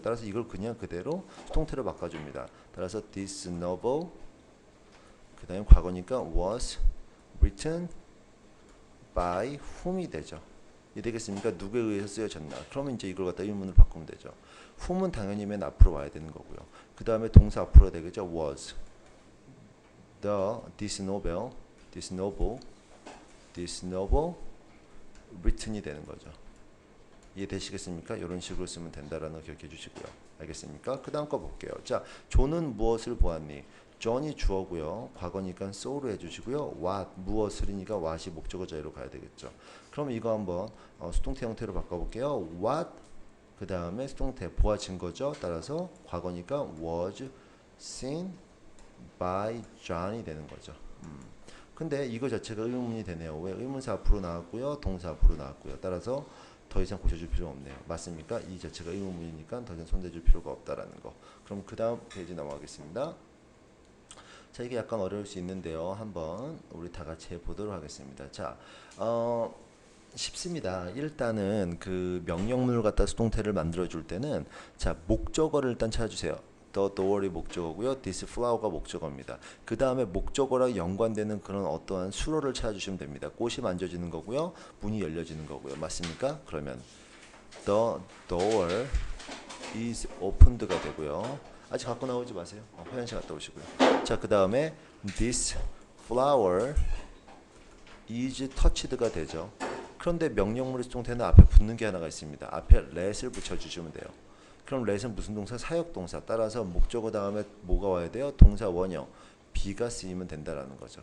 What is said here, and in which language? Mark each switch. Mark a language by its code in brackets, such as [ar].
[ko] 따라서 이걸 그냥 그대로 수동태로 바꿔줍니다. 따라서 this novel, 그 다음에 과거니까 was written by whom 이 되죠. 이해되겠습니까? 누구에 의해서 쓰여졌나. 그러면 이제 이걸 갖다 의문을 바꾸면 되죠. whom은 당연히 맨 앞으로 와야 되는 거고요. 그 다음에 동사 앞으로 되겠죠. [en] was this novel written이 되는 거죠. [ko] 이해되시겠습니까? 이런 식으로 쓰면 된다라는 거 기억해 주시고요. 알겠습니까? 그 다음 거 볼게요. 자, 존은 무엇을 보았니? 존이 주어고요. 과거니까 so로 해주시고요. what, 무엇을이니까 what이 목적어 자리로 가야 되겠죠. 그럼 이거 한번 수동태 형태로 바꿔볼게요. what, 그 다음에 수동태 보아진 거죠. 따라서 과거니까 was seen by John 이 되는 거죠. 근데 이거 자체가 의문문이 되네요. 왜? 의문사 앞으로 나왔고요. 동사 앞으로 나왔고요. 따라서 더 이상 고쳐줄 필요 없네요. 맞습니까? 이 자체가 의문문이니까 더 이상 손대줄 필요가 없다라는 거. 그럼 그 다음 페이지 넘어가겠습니다. 자, 이게 약간 어려울 수 있는데요. 한번 우리 다 같이 해보도록 하겠습니다. 자, 쉽습니다. 일단은 그 명령문을 갖다 수동태를 만들어 줄 때는 자, 목적어를 일단 찾아주세요. the door이 목적어고요. this flower가 목적어입니다. 그 다음에 목적어랑 연관되는 그런 어떠한 수로를 찾아주시면 됩니다. 꽃이 만져지는 거고요. 문이 열려지는 거고요. 맞습니까? [en] 그러면 the door is opened가 되고요. [ko] 아직 갖고 나오지 마세요. 화장실 갔다 오시고요. 자, 그 다음에 this flower is touched 가 되죠. 그런데 명령문의 수동태는 앞에 붙는 게 하나가 있습니다. 앞에 let을 붙여주시면 돼요. 그럼 let은 무슨 동사? 사역동사. 따라서 목적어 다음에 뭐가 와야 돼요? 동사 원형. be가 쓰이면 된다라는 거죠.